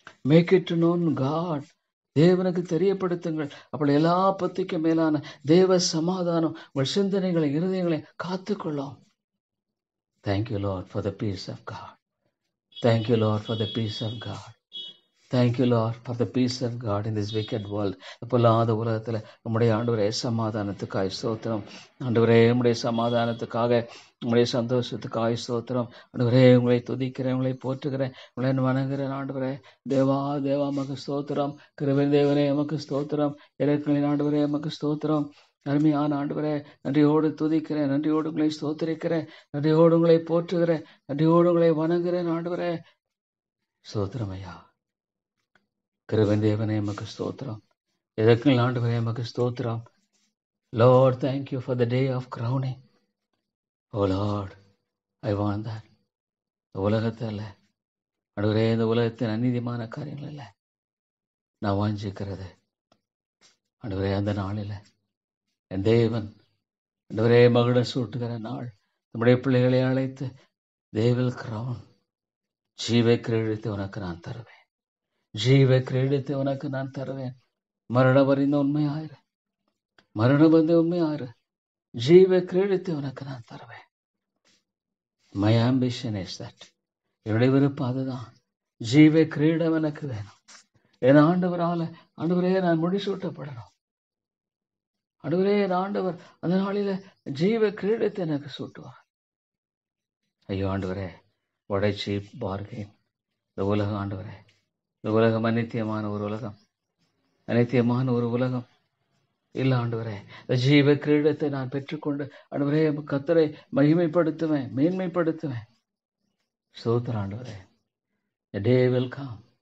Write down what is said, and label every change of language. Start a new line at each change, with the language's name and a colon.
English: Make it known God.
Tamil: தேவனுக்கு தெரியப்படுத்துங்கள். அப்படி எல்லா பத்திக்கும் மேலான தேவ சமாதானம் உங்கள் சிந்தனைகளை இருதயங்களை காத்துக்கொள்ளும்.
English: Thank you, Lord, for the peace of God. Thank you, Lord, for the peace of God. Thank you, Lord, for the peace of God in this wicked world.
Tamil: பொல்லாத உலகத்துல நம்முடைய ஆண்டவரே சமாதானத்துக்காய் ஸ்தோத்திரம். ஆண்டவரே நம்முடைய சமாதானத்துக்காக, நம்முடைய சந்தோஷத்துக்காய் ஸ்தோத்திரம். ஆண்டவரே உங்களை துதிக்கிறேன், உங்களை போற்றுகிறேன், உங்களை வணங்குகிறேன். ஆண்டவரே தேவா மக்கு ஸ்தோத்திரம். கிருபை தேவனே எமக்கு ஸ்தோத்திரம். இறக்கங்களின் ஆண்டவரே எமக்கு ஸ்தோத்திரம். அருமையான ஆண்டவரே நன்றியோடு துதிக்கிறேன், நன்றியோடு உங்களை ஸ்தோத்திரிக்கிறேன், நன்றியோடு உங்களை போற்றுகிறேன், நன்றியோடு உங்களை வணங்குகிறேன். ஆண்டவரே ஸ்தோத்திரம் ஐயா. கிருபை தேவனே எமக்கு ஸ்தோத்திரம். எதற்கும் ஆண்டவரே எமக்கு ஸ்தோத்திரம்.
English: Lord, thank you for the day of crowning. Oh Lord, I want that.
Tamil: இந்த உலகத்தில் ஆண்டவரே, இந்த உலகத்தின் அநீதிமான காரியங்கள் இல்லை நான் வாஞ்சிக்கிறது. ஆண்டவரே, அந்த நாளில் என் தேவன் ஆண்டவரே மகுடம் சூட்டுகிற நாள் நம்முடைய பிள்ளைகளை அழைத்து
English: they will crown.
Tamil: ஜீவை கிரீடத்தை உனக்கு நான் தருவேன். ஜீவை கிரீடத்தை உனக்கு நான் தருவேன். மரணம் அறிந்த உண்மையாயிரு. மரணம் வந்த உண்மையாயிரு. ஜீவை கிரீடத்தை உனக்கு நான் தருவேன்.
English: My ambition is that.
Tamil: என்னுடைய விருப்பம் அதுதான். ஜீவை கிரீடம் எனக்கு வேணும். என் ஆண்டவரே நான் முடிசூட்டப்படணும். ஆண்டவரே, என் ஆண்டவர் அந்த நாளில ஜீவ கிரீடத்தை எனக்கு சூட்டுவார். ஐயோ ஆண்டவரே,
English: what a cheap bargain.
Tamil: இந்த உலகம் ஆண்டவரே, இந்த உலகம் அநித்தியமான ஒரு உலகம், அநித்தியமான ஒரு உலகம் இல்ல ஆண்டவரே. இந்த ஜீவ கிரீடத்தை நான் பெற்றுக்கொண்டு ஆண்டவரே கர்த்தரை மகிமைப்படுத்துவேன், மேன்மைப்படுத்துவேன். ஸ்தோத்திரம் ஆண்டவரே.
English: The day will come.